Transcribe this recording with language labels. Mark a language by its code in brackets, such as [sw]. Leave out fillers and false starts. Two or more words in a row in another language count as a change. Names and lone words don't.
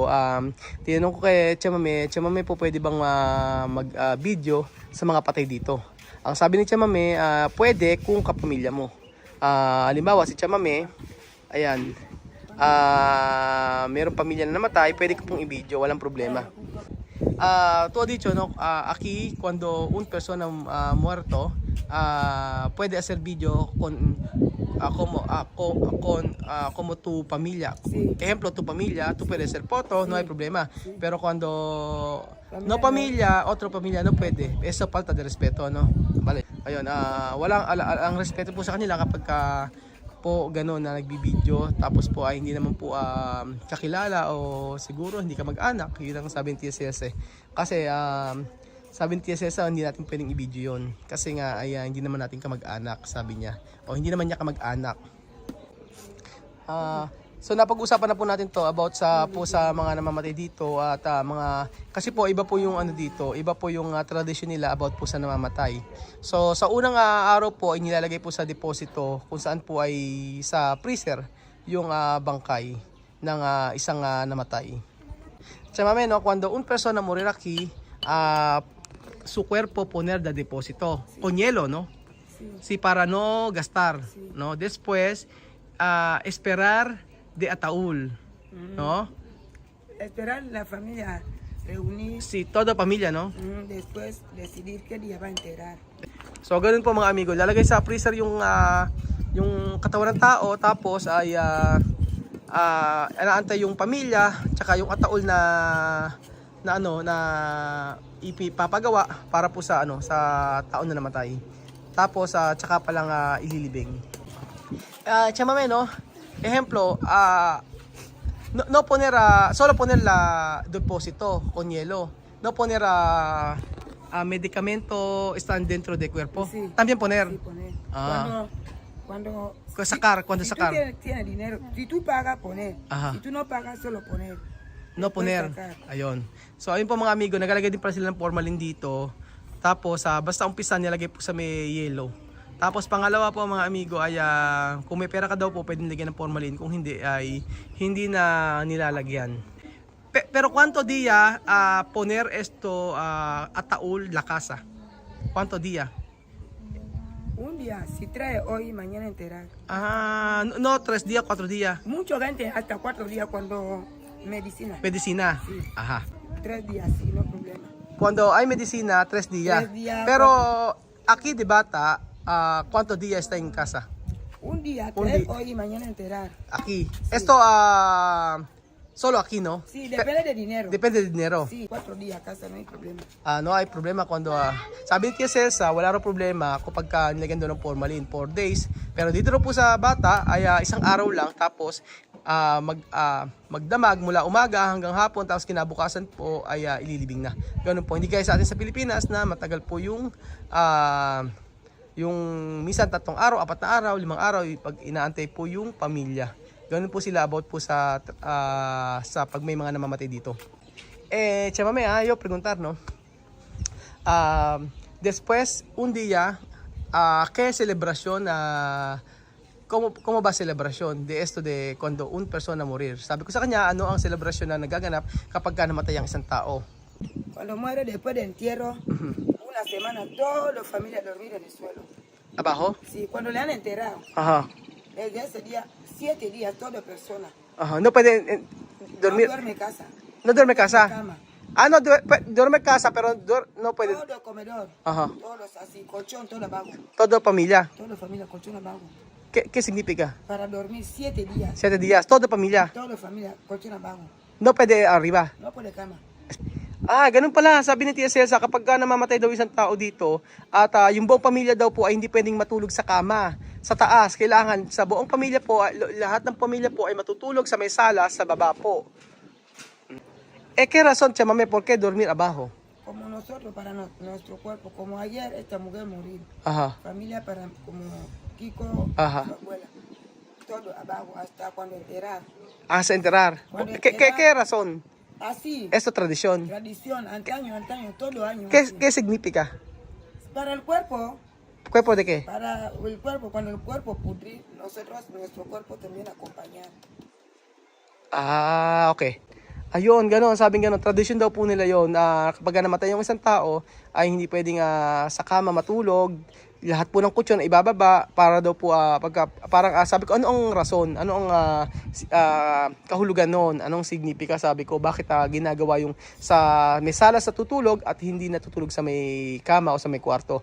[tl] Tinanong ko kay Chamame po pwede bang mag-video sa mga patay dito. Ang sabi ni Chamame, pwede kung kapamilya mo. Halimbawa si Chamame, ayan, mayroong pamilya na namatay, pwede ko pong i-video, walang problema. [es] Todo dicho, no, aquí cuando un persona muerto puede hacer video como tu familia. Sí. Ejemplo, tu familia, tú puedes hacer foto, no hay problema. Sí. Pero cuando Familia no familia, otro familia no puede. Eso falta de respeto, no? Vale. [tl] Ayun, walang ang respeto po sa kanila kapag po gano'n na nagbibideo, tapos po ay hindi naman po kakilala o siguro hindi ka mag-anak. Yun ang sabi ng TSS kasi sabi ng TSS hindi natin pwedeng i-video yun kasi nga ay hindi naman natin ka mag-anak, sabi niya, o hindi naman niya ka mag-anak. So napag-usapan na po natin to about sa mga namamatay dito at mga kasi po iba po yung dito, iba po yung tradition nila about po sa namamatay. So sa unang araw po ay nilalagay po sa deposito kung saan po ay sa freezer yung bangkay ng isang namatay. [es] Chamame, no, cuando un persona morir aquí, su cuerpo poner de depósito con hielo, no? Sí, para no gastar, no? Después esperar de ataúd, ¿no? Esperar la familia reunir. Sí, toda familia, ¿no? Después decidir qué día va a enterrar. [tl] So, ganun po mga amigo. Lalagay sa freezer yung katawan ng tao, tapos ay inaantay yung pamilya, tsaka yung ataúd na ipapagawa para po sa sa taon na namatay. Tapos tsaka pa lang ililibing. [es] Chamame, no? Ejemplo, no poner solo poner la depósito con hielo. No poner medicamento están dentro del cuerpo. Sí. También poner. Sí, poner. Cuando Sacar, cuando si sacar. tú tienes dinero, si tú pagas, poner. Ajá. Si tú no pagas, solo poner. No poner. [tl] Ayun. So ayun po mga amigo, nagalagay din pala sila ng formalin dito. Tapos basta umpisa nilagay po sa may yellow. Tapos pangalawa po mga amigo ay kung may pera ka daw po pwedeng lagyan ng formalin, kung hindi ay hindi na nilalagyan. [es] Pero cuánto día poner esto ataúd la casa? ¿Cuánto día? Un día, si trae hoy, mañana enterar. No, 3 días, 4 días. Mucha gente hasta 4 días cuando medicina. Medicina. Sí. Ajá. 3 días, sí, no problema. Cuando hay medicina, 3 días. 3 días. Pero aquí de bata, ¿cuántos días está en casa? Un día, Un trae día. hoy y mañana enterar. Aquí. Esto, solo aquí, ¿no? Sí, depende de dinero. Depende del dinero. Sí, 4 días casa, no hay problema. No hay problema cuando [tl] sabi ni Tia Celsa, wala raw problema kapag nilagyan doon ng formalin 4 days. Pero dito raw po sa bata ay isang araw lang, tapos magdamag mula umaga hanggang hapon, tapos kinabukasan po ay ililibing na. Ganun po. Hindi kaya sa atin sa Pilipinas na matagal po yung minsan 3 araw, 4 na araw, 5 araw pag inaantay po yung pamilya. Ganun po sila about po sa pag may mga namamatay dito. [es] Chamame, yo preguntar, ¿no? Después, un día, ¿qué celebración, cómo va celebración de esto de cuando un persona morir? [tl] Sabi ko sa kanya, ano ang celebrasyon na nagaganap kapag namatay ang isang tao? [es] Cuando muere después de entierro, una semana, todos los familias dormir en el suelo. Abajo? Sí, cuando le han enterrado, Aha. desde ese día 7 días, toda persona. Ajá, no puede No dormir, duerme en casa. no duerme casa. Cama. Ah, no, duerme casa, pero no puede. Todo comedor. Ajá, Todos así, colchón, todo abajo. todo familia. Toda familia, colchón abajo. ¿Qué significa? Para dormir 7 días. 7 días, todo familia. Toda familia, colchón abajo. No pwede arriba. No pone cama. [tl] Ah, ganun pala. Sabi ni Tia Celsa, kapag namamatay daw isang tao dito, at yung buong pamilya daw po ay hindi pwedeng matulog sa kama, sa taas. Kailangan sa buong pamilya po, lahat ng pamilya po ay matutulog sa may sala, sa baba po. [es] ¿Qué razón, chamame, por qué dormir abajo? Como nosotros, para nuestro cuerpo. Como ayer, esta mujer morir. Ajá, Familia para como Kiko, Ajá. su abuela. Todo abajo, hasta cuando enterar. hasta enterrar. Cuando ¿Qué razón? Así, Esto tradición. tradición, antaño, todo año. ¿Qué, así. qué significa? Para el cuerpo, ¿Cuerpo de qué? para el cuerpo, cuando el cuerpo pudrir, nosotros, nuestro cuerpo también acompañar. Ah, okay. [tl] Ayun, gano'n, sabing gano'n, tradisyon daw po nila yon na kapag namatay yung isang tao, ay hindi pwedeng sa kama matulog, lahat po ng kutsyon ay ibababa para daw po, parang sabi ko, ano ang rason, ano ang kahulugan noon, anong signifika, sabi ko, bakit ginagawa yung sa may sala sa tutulog at hindi natutulog sa may kama o sa may kwarto.